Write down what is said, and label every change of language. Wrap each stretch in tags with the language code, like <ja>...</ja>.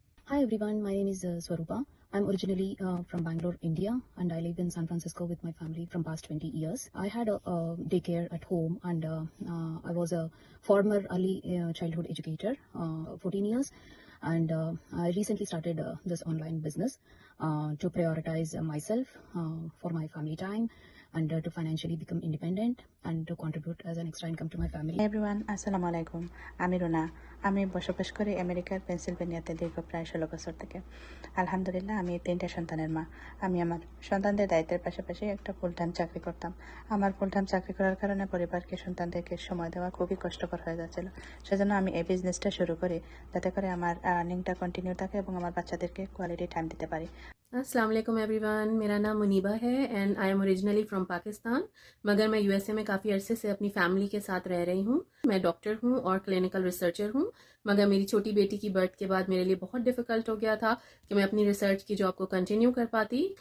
<en>Hi everyone, my name is Swarupa. I'm originally from Bangalore, India, and I live in San Francisco with my family from past 20 years. I had a daycare at home, and I was a former early childhood educator, 14 years, and I recently started this online business. to prioritize myself for my family time and to financially become independent and to contribute as an extra income to my family.</en> <bn>Everyone আসসালামু আলাইকুম। আমি রুনা। আমি বসবাস করি আমেরিকার পেনসিলভেনিয়াতে দীর্ঘ প্রায় 16 বছর থেকে। আলহামদুলিল্লাহ আমি 3টা সন্তানের মা। আমি আমার সন্তানদের দায়িত্বের পাশাপাশি একটা ফুল টাইম চাকরি করতাম। আমার ফুল টাইম চাকরি করার কারণে পরিবারকে সন্তানদেরকে সময় দেওয়া খুবই কষ্টকর হয়ে যাচ্ছিল। সেজন্য আমি এই বিজনেসটা শুরু করি যাতে করে আমার আর্নিংটা কন্টিনিউ থাকে এবং আমার বাচ্চাদেরকে কোয়ালিটি টাইম দিতে পারি।</bn> <hi>अस्सलाम वालेकुम एवरीवन, मेरा नाम मुनीबा है</hi> <en>and I am originally from Pakistan,</en> <hi>मगर मैं यूएसए में काफ़ी अरसे से अपनी फैमिली के साथ रह रही हूँ। मैं डॉक्टर हूँ और क्लिनिकल रिसर्चर हूँ, मगर मेरी छोटी बेटी की बर्थ के बाद मेरे लिए बहुत डिफ़िकल्ट हो गया था कि मैं अपनी रिसर्च की जॉब को कंटिन्यू कर पाती।</hi>